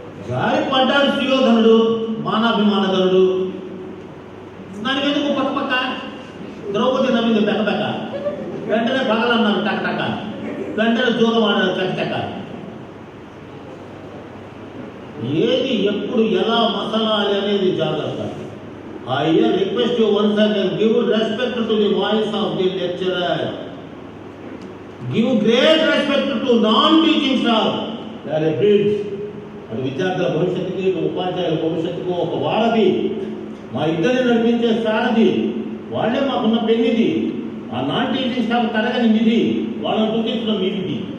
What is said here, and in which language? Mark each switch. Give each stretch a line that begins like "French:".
Telugu: జారి పడ్డాడు సుయోధనుడు, మానాభిమానగరుడు. దానికి ఎందుకు పక్కపక్క? ద్రౌపది నవ్వింది బెక్కబెక్క. వెంటనే పగలన్నారు టకటక. వెంటనే దూరం ఆడారు చకచక. ఏది ఎప్పుడు ఎలా మసలాలి అనేది జాగ్రత్త.
English: I request you once again, give respect to the voice of the lecturer. Give great respect to non-teaching staff. They are a bridge.
Telugu: అటు విద్యార్థుల భవిష్యత్తుకి, ఉపాధ్యాయుల భవిష్యత్తుకు ఒక వారధి. మా ఇద్దరిని నడిపించే సారథి వాళ్ళే. మాకున్న పెన్నిది. ఆ నాన్ టీచింగ్ స్టాఫ్ తరగని నిధి. వాళ్ళని గుర్తించడం మీ విధి.